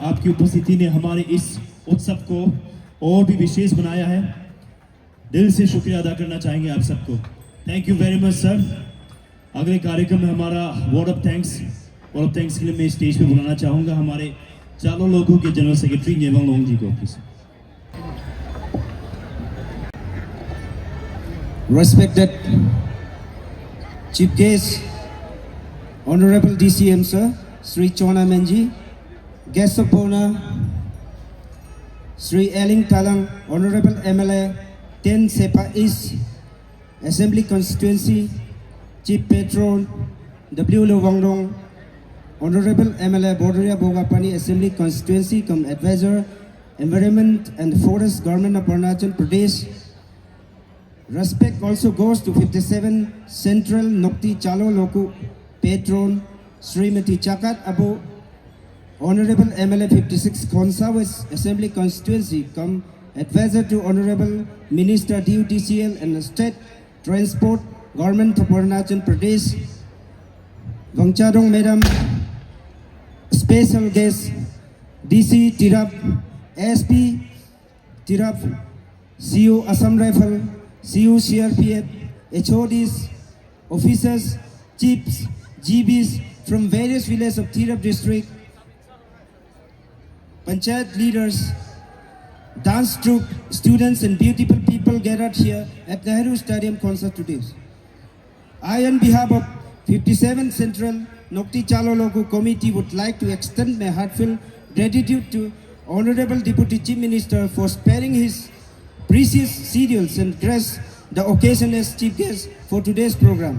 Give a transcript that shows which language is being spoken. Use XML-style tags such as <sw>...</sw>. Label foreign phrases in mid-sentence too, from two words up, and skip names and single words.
<hi>आपकी उपस्थिति ने हमारे इस उत्सव को और भी विशेष बनाया है. दिल से शुक्रिया अदा करना चाहेंगे आप सबको.</hi> <en>thank you very much sir.</en> <hi>अगले कार्यक्रम में हमारा</hi> <en>word of thanks</en> <hi>के लिए मैं स्टेज पे बुलाना चाहूँगा हमारे चालो लोगों के</hi> <en>general secretary</en> <hi>नेवंग लोंग जी को. प्लीज.</hi> <en>Respected Chief Guest, Honorable DCM Sir, Sri Chona Menji, Guest of Honor, Sri Eling Talang, Honorable MLA, 10 Sepa East, Assembly Constituency, Chief Patron, W. Lowongrong, Honorable MLA Borderia Bogapani, Assembly Constituency, cum Advisor, Environment and Forest, Government of Arunachal Pradesh. Respect also goes to 57 Central Nokti Chalo Loku Patron Srimati Chakat Abu, Honorable MLA 56 Khonsa West Assembly Constituency, come Advisor to Honorable Minister DUTCL and State Transport Government of Arunachal Pradesh. Wangchadong Madam, Special Guest DC Tirap, SP Tirap, CU Assam Rifle, CU CRPF, HODs, officers, chiefs, GBs from various villages of Tirap district, Panchayat leaders, dance troupe, students and beautiful people gathered here at Nehru Stadium concert today. I, on behalf of 57 Central Nokti Chalo Loku Committee, would like to extend my heartfelt gratitude to Honorable Deputy Chief Minister for sparing his precious schedules and grace the occasion as chief guest for today's program.</en>